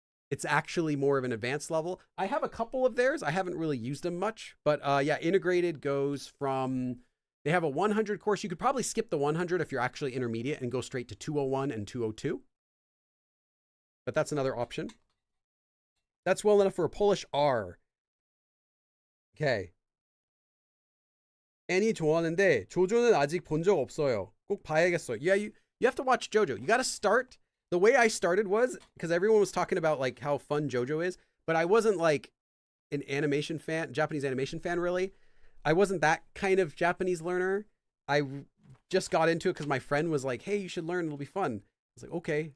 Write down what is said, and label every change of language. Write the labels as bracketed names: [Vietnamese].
[English] It's actually more of an advanced level. I have a couple of theirs. I haven't really used them much, but yeah, integrated goes from, they have a 100 course. You could probably skip the 100 if you're actually intermediate and go straight to 201 and 202. But that's another option. That's well enough for a Polish R. Okay. [Korean] 애니 좋아하는데 조조는 아직 본 적 없어요. 꼭 봐야겠어요. [English] Yeah, you have to watch JoJo. You got to start. The way I started was because everyone was talking about like how fun JoJo is, but I wasn't like an animation fan, Japanese animation fan really. I wasn't that kind of Japanese learner. I just got into it because my friend was like, hey, you should learn, it'll be fun. I was like, okay.